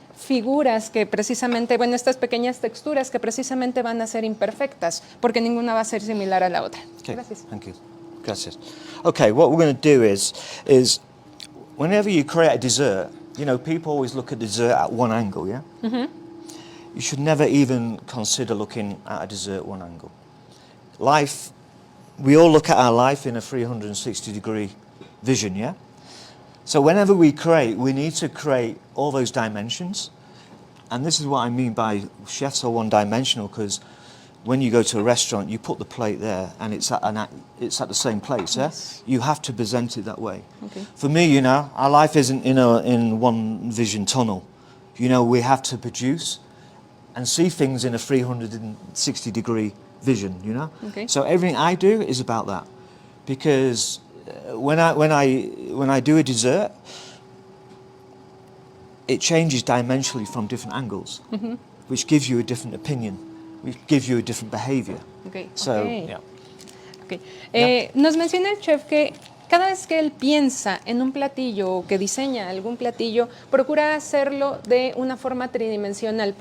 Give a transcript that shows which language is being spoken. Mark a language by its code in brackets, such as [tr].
[es] figuras que precisamente, bueno, estas pequeñas texturas que precisamente van a ser imperfectas, porque ninguna va a ser similar a la otra. [en] Okay, [es] Gracias. [en] thank you. [es] Gracias. [en] Okay, what we're going to do is whenever you create a dessert, you know, people always look at dessert at one angle, yeah? You should never even consider looking at a dessert one angle. Life, we all look at our life in a 360-degree vision, yeah? So whenever we create, we need to create all those dimensions. And this is what I mean by chefs are one-dimensional, because when you go to a restaurant, you put the plate there and it's at the same place, yeah? Yes. You have to present it that way. Okay. For me, you know, our life isn't in one vision tunnel. You know, we have to produce and see things in a 360-degree vision, you know? Okay. So everything I do is about that. Because when I do a dessert, it changes dimensionally from different angles, which gives you a different opinion, which gives you a different behavior. Okay. So, Okay. yeah. Okay. [es] Nos menciona el chef que cada vez que él piensa en un platillo o que diseña algún platillo, procura hacerlo de una forma tridimensional.